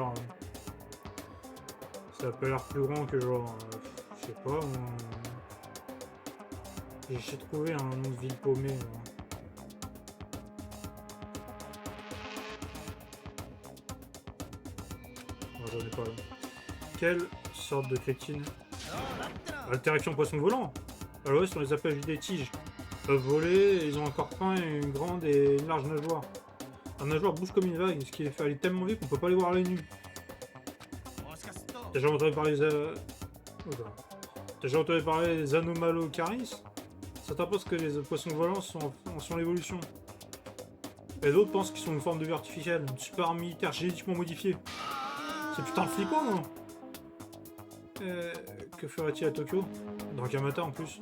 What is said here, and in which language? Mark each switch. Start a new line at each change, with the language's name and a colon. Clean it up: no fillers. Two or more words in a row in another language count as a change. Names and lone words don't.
French: ça a pas l'air plus grand que genre... je sais pas, j'ai trouvé un nom de ville paumée. Non, j'en ai pas là. Quelle sorte de crétine?
Japanese: そうだってな
French: Altération poisson volant. À l'ouest, on les appelle des tiges. Ils peuvent voler, et ils ont un corps fin et une grande et une large nageoire. Un nageoire bouge comme une vague, ce qui les fait aller tellement vite qu'on peut pas les voir à l'œil nu.
Japanese: もしかすると
French: T'as déjà entendu parler des... Oula. T'as déjà entendu parler des Anomalocaris? Certains pensent que les poissons volants sont l'évolution. Et d'autres pensent qu'ils sont une forme de vie artificielle, une super arme militaire génétiquement modifiée. C'est putain de flippant, non? Que ferait-il à Tokyo? Dans Kamata en plus.